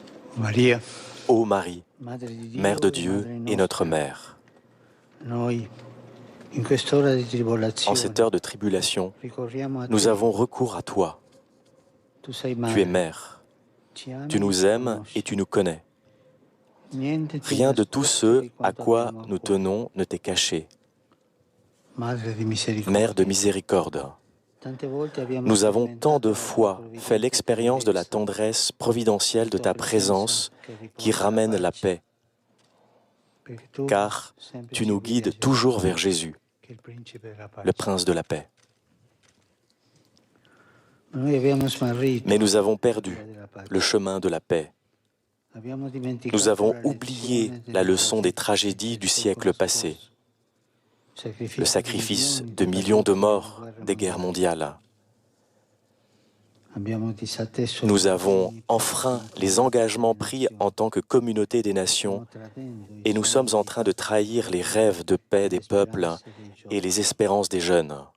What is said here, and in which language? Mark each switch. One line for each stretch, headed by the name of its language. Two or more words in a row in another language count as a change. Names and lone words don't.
Italian: Maria,
French: Ô Marie,
Italian: Madre di Dio,
French: Mère de
Italian: e
French: Dieu
Italian: Madre
French: et notre
Italian: nostra,
French: Mère,
Italian: noi, in quest'ora di
French: en
Italian: tribolazione,
French: cette heure de tribulation,
Italian: ricorriamo a
French: nous
Italian: te.
French: avons recours à toi.
Italian: Tu sei
French: Tu es
Italian: madre,
French: Mère,
Italian: ci ami
French: tu
Italian: e
French: nous
Italian: ci
French: aimes et
Italian: conosci.
French: tu nous connais.
Italian: Niente ti è
French: Rien de tout
Italian: nascosto
French: ce
Italian: di
French: à
Italian: quanto
French: quoi
Italian: abbiamo a
French: nous
Italian: cuore.
French: tenons ne t'est caché.
Italian: Madre di
French: Mère de
Italian: misericordia,
French: miséricorde,
Italian: tante volte abbiamo
French: nous avons tant
Italian: sperimentato
French: de
Italian: la tua
French: fois fait
Italian: provvidente
French: l'expérience de la
Italian: tenerezza,
French: tendresse providentielle
Italian: la
French: de
Italian: tua
French: ta
Italian: presenza
French: présence
Italian: che
French: qui
Italian: riporta la
French: ramène la
Italian: pace,
French: paix,
Italian: perché tu
French: car
Italian: sempre
French: tu
Italian: ci
French: nous
Italian: guidi a
French: guides
Italian: Gesù,
French: toujours vers Jésus,
Italian: che è il principe della
French: le
Italian: pace.
French: Prince de la paix.
Italian: Ma noi abbiamo smarrito
French: Mais nous avons
Italian: la
French: perdu
Italian: via della pace.
French: le chemin de la paix.
Italian: Abbiamo
French: Nous
Italian: dimenticato
French: avons
Italian: la
French: oublié
Italian: lezione
French: la
Italian: delle
French: leçon des tragédies du siècle passé, le sacrifice de millions de morts des guerres mondiales. Nous avons enfreint les engagements pris en tant que communauté des nations et nous sommes en train de trahir les rêves de paix des peuples et les espérances des jeunes.